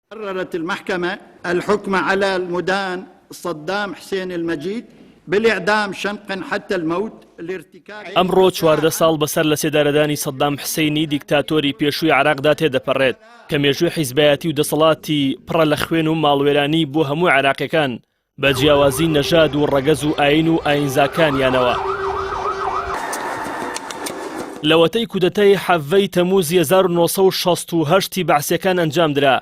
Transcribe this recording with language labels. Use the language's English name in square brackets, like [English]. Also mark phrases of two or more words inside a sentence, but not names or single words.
[Arabic] قررت المحكمة الحكم على المدان صدام حسين المجيد بالإعدام شنقا حتى الموت لارتكاب. [Central Kurdish] ئەمڕۆ 14 ساڵ بەسەر لە سێدارەدانی سەدام حسینی دیکتاتۆری پێشووی عراقدا تێدەپەڕێت کە مێژووی حیزبایەتی و دەسەڵاتی پڕە لە خوێن و ماڵوێرانی بۆ هەموو عراقیەکان بە جیاوازی نەژاد و ڕەگەز و ئاین و ئاینزاکانیانەوە. لەوەتەی کودەتای حەڤەی تەمووزی 1968 بەعسیەکان ئەنجامدرا.